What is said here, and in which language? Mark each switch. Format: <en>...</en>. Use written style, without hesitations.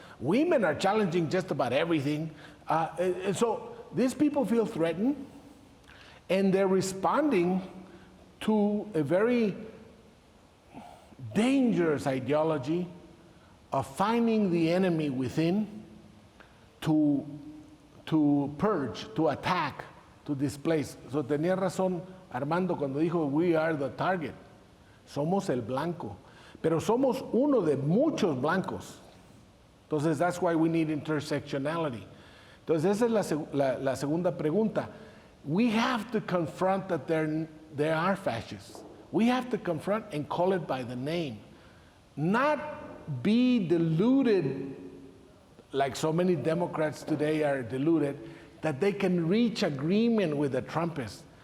<en>Women are challenging just about everything. And so these people feel threatened, and they're responding to a very dangerous ideology of finding the enemy within to purge, to attack, to displace.</en> <es>So tenía razón Armando cuando dijo,</es> <en>we are the target.</en> <es>Somos el blanco. Pero somos uno de muchos blancos. Entonces,</es> <en>that's why we need intersectionality.</en> <es>Entonces, esa es la segunda pregunta.</es> <en>We have to confront that they are fascists. We have to confront and call it by the name. Not be deluded, like so many Democrats today are deluded, that they can reach agreement with the Trumpists.</en>